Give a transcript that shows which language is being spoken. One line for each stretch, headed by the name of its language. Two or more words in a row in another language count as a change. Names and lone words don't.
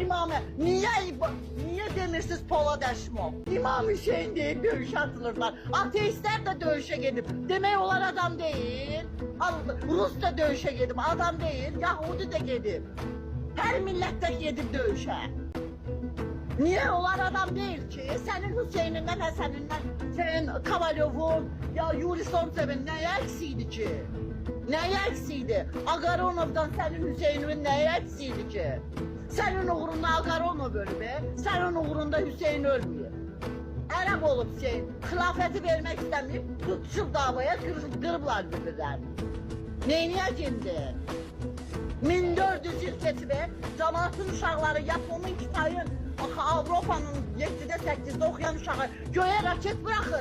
Azerbaijani: Niyə demirsiniz Polad Əşimov? İmam Hüseyin deyib döyüşə atılırlar. Ateistlər də döyüşə gedib. Demək onlar adam deyil. Rus da döyüşə gedib, adam deyil. Yahudi də gedib. Hər millətdə gedib döyüşə.
Turkish: Niye onlar adam değil ki? Senin Hüseyin'inden, Həsənindən, senin Kavalyov'un, ya Yuri Somtsev'in neye eksiydi ki? Neye eksiydi? Agaronov'dan senin Hüseyin'in neye eksiydi ki? Senin uğrunda Agaronov ölüb, senin uğrunda Hüseyin ölmüyor.
Azerbaijani: Ərəb olub Hüseyin, xilafəti vermək istəməyib, tutuşub davaya qırıblar birbirlərini. Neyniyəcindi? 1400 il keçib, cəmaatın uşaqları, Yaponun, Kitayın, Avropanın 7'də 8'də oxuyan uşağı göyə raket bırakır.